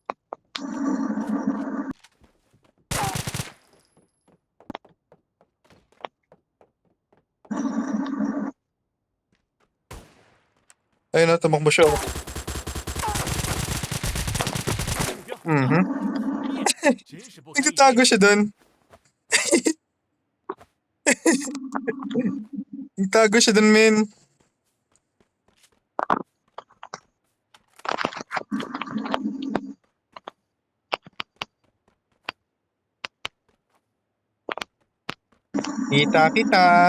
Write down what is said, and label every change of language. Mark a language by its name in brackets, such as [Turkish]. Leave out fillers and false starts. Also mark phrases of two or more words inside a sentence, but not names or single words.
[Filipino] Ayun na, tumakbo siya. [Chinese] 目标。 Mhm. 真是不堪一击。 [Filipino] Nagtatago siya dun. Nagtago siya dun, men. Kita.